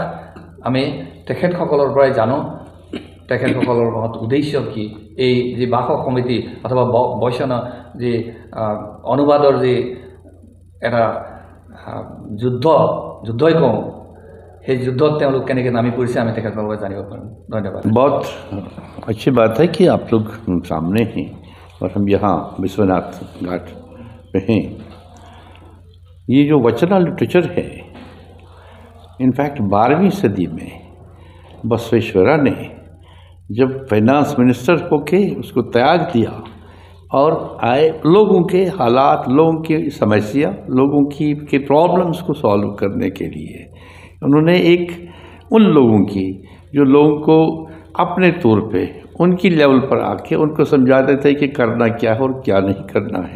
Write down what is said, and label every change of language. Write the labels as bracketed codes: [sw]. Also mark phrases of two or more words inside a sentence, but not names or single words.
[as] আমি তেখেতসকলৰ পৰাই জানো তেখেতসকলৰ উদ্দেশ্য কি। এই যি বাসৱ সমিতি অথবা বৈষ্ণৱ যি অনুবাদৰ যি এটা যুদ্ধই কওঁ, সেই যুদ্ধত তেওঁলোক কেনেকৈ নামি পৰিছে আমি তেখেতসকলৰ জানিব পাৰিম। ধন্যবাদ। [hi] बहुत अच्छी बात है कि आप लोग सामने हैं और हम यहाँ विश्वनाथ घाट पे हैं। ये जो वचना लिटरेचर है, इनफैक्ट 12वीं सदी में बसवेश्वरा ने जब [en] finance minister [hi] होके उसको त्याग दिया और आए लोगों के हालात, लोगों की समस्या, लोगों की प्रॉब्लम्स को सॉल्व करने के लिए उन्होंने एक उन लोगों की जो लोगों को अपने तौर पे उनकी लेवल पर आके उनको समझाते थे कि करना क्या है और क्या नहीं करना है।